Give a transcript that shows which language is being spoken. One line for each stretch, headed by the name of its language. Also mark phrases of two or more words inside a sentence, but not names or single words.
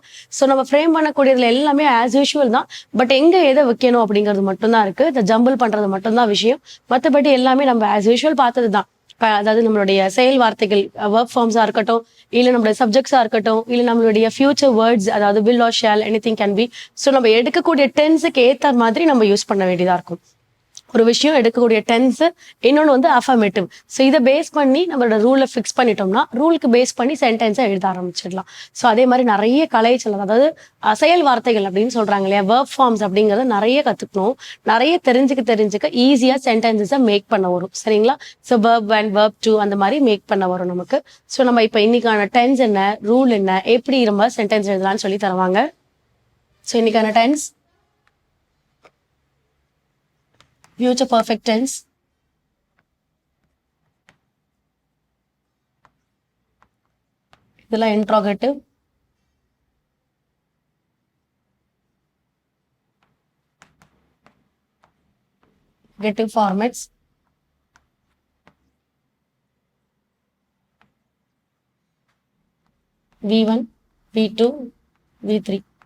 Tamil: ஸோ நம்ம ஃப்ரேம் பண்ணக்கூடியதுல எல்லாமே
English: as usual
Tamil: தான். பட் எங்க எதை வைக்கணும் அப்படிங்கிறது மட்டும்தான் இருக்கு. இந்த ஜம்பிள் பண்றது மட்டும்தான் விஷயம். மற்றபடி எல்லாமே நம்ம
English: as usual
Tamil: பார்த்தது தான். அதாவது நம்மளுடைய செயல் வார்த்தைகள்,
English: work forms
Tamil: இருக்கட்டும், இல்லை நம்மளுடைய சப்ஜெக்ட்ஸா இருக்கட்டும், இல்லை நம்மளுடைய
English: future words,
Tamil: அதாவது
English: will or shall, anything can be.
Tamil: ஸோ நம்ம எடுக்கக்கூடிய டென்ஸுக்கு ஏற்ற மாதிரி நம்ம யூஸ் பண்ண வேண்டியதா இருக்கும். ஒரு விஷயம் எடுக்கக்கூடிய டென்ஸ், இன்னொன்று வந்து அஃபர்மேட்டிவ். ஸோ இதை பேஸ் பண்ணி நம்மளோட ரூலை ஃபிக்ஸ் பண்ணிட்டோம்னா, ரூலுக்கு பேஸ் பண்ணி சென்டென்ஸை எழுத ஆரம்பிச்சிடலாம். ஸோ அதே மாதிரி நிறைய கலைச்சல், அதாவது செயல் வார்த்தைகள் அப்படின்னு சொல்றாங்க இல்லையா,
English: work forms
Tamil: அப்படிங்கிறத நிறைய கற்றுக்கணும். நிறைய தெரிஞ்சுக்க ஈஸியாக
English: sentences make
Tamil: பண்ண வரும். சரிங்களா.
English: so verb and verb to
Tamil: அந்த மாதிரி மேக் பண்ண வரும் நமக்கு. ஸோ நம்ம இப்போ இன்னைக்கான டென்ஸ் என்ன, ரூல் என்ன, எப்படி நம்ம சென்டென்ஸ் எழுதலாம்னு சொல்லி தருவாங்க.
English: ஸோ இன்னைக்கான டென்ஸ் future perfect tense, இதெல்லாம் interrogative, negative formats, V1, V2, V3,